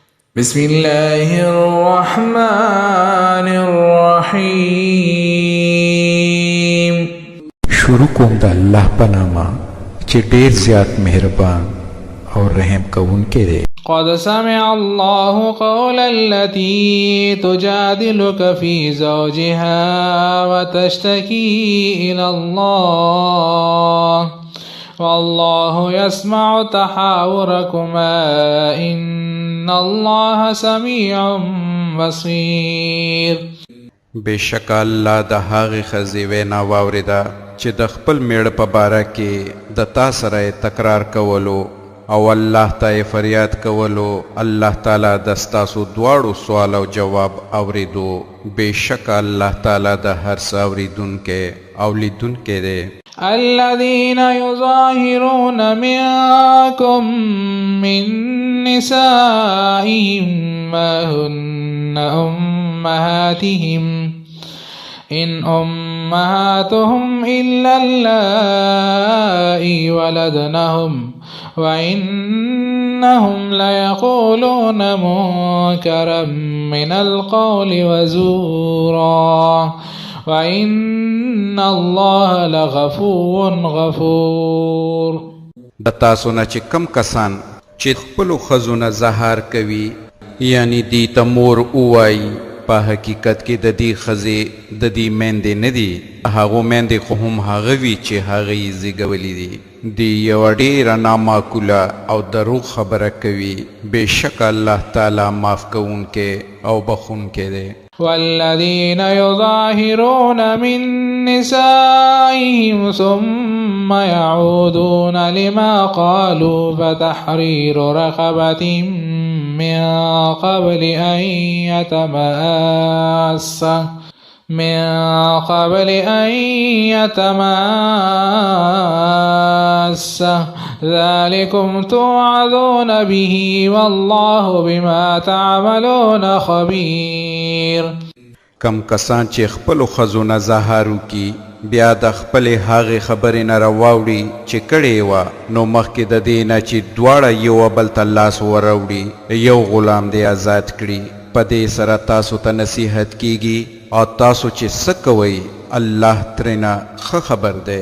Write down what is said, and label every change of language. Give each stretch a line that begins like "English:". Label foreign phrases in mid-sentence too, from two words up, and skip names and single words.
Arabic: بسم الله الرحمن الرحيم.
Pashto: شروع کوم د الله په نامه چې ډېر زیات مهربان او رحم کوونکی دی.
Arabic: قد سمع الله قول التي تجادلك في زوجها وتشتكي إلى الله والله يسمع تحاوركما إن الله سميع بصير.
Pashto: بشک الله د هغې ښځې وینا واورېده چې د خپل میړه په باره کې د تا سره تکرار کولو او الله ته فریاد کولو. الله تعالی د ستاسو دواړو سوال او جواب اوریدو. بشک الله تعالی د هر څه اوریدونکی او لیدونکی دی.
Arabic: الذين يظاهرون منكم من نسائهم ما هن أمهاتهم إن أمهاتهم إلا اللائي ولدنهم وإنهم ليقولون منكرا من القول وزورا وَإِنَّ اللَّهَ لَغَفُورٌ غَفُورٌ.
Pashto: د تاسو نه چې کم کسان چې خپلو ښځو نه زهار کوي یعنی دی ته مور ووایي په حقیقت کې د دې ښځې د دې میندې نه دي. هغو میندې خو هم هغه وي چې هغه یې زیږولي دي. دی یوه ډېره نامعقوله او دروغ خبره کوي. بېشکه الله تعالی معاف کوونکی او بخښونکی دی.
Arabic: والذين يظاهرون من نسائهم ثم يعودون لما قالوا فتحرير رقبة من قبل أن يتماسا ذلكم توعظون به والله بما تعملون خبير.
Pashto: کم کسان چې خپلو ښځو نه زهار وکړي بیا د خپلې هغې خبرې نه راواوړي چې کړې وه نو مخکې د دې نه چې دواړه یو بل ته لاس وراوړي یو غلام دې آزاد کړي. په دې سره تاسو ته نصیحت کیږي او تاسو چې څه کوئ الله ترېنه ښه خبر دی.